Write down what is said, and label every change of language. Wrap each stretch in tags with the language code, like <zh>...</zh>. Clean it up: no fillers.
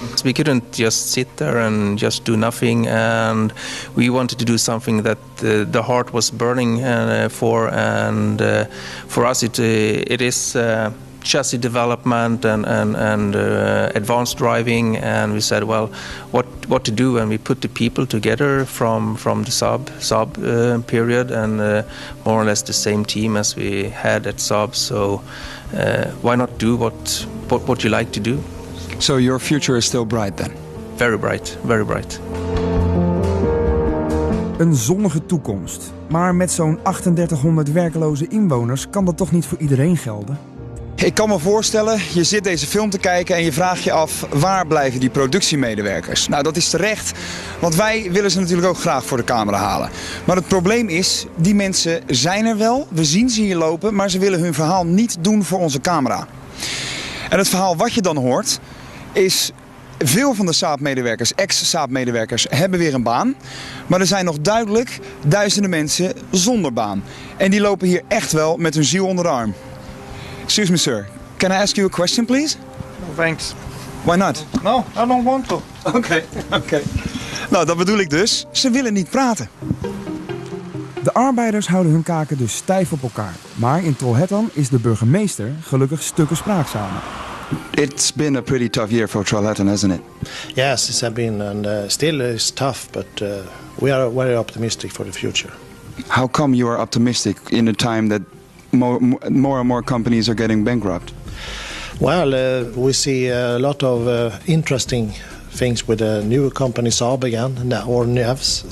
<en>So we couldn't just sit there and just do nothing, and we wanted to do something that the heart was burning for, and for us it is chassis development and advanced driving, and we said, well, what to do, and we put the people together from the Saab period, and more or less the same team as we had at Saab. So why not do what you like to do? So your future is still bright then? Very bright, very bright.</en> <nl>Een zonnige toekomst. Maar met zo'n 3800 werkloze inwoners kan dat toch niet voor iedereen gelden? Ik kan me voorstellen, je zit deze film te kijken en je vraagt je af, waar blijven die productiemedewerkers? Nou, dat is terecht, want wij willen ze natuurlijk ook graag voor de camera halen. Maar het probleem is, die mensen zijn er wel, we zien ze hier lopen, maar ze willen hun verhaal niet doen voor onze camera. En het verhaal wat je dan hoort, is veel van de Saab-medewerkers, ex-Saab-medewerkers, hebben weer een baan. Maar er zijn nog duidelijk duizenden mensen zonder baan. En die lopen hier echt wel met hun ziel onder de arm.</nl> <en>Excuse me, sir. Can I ask you a question, please? No, thanks. Why not? No, I don't want to.</en> <nl>Oké. Nou, dat bedoel ik dus. Ze willen niet praten. De arbeiders houden hun kaken dus stijf op elkaar. Maar in Trollhättan is de burgemeester gelukkig stukken spraakzamer.</nl> <en>It's been a pretty tough year for Trollhättan, hasn't it? Yes, it has been, and still is tough, but we are very optimistic for the future. How come you are optimistic in a time that more and more companies are getting bankrupt? Well, we see a lot of interesting things with the new company Saab again, or NEVS.</en>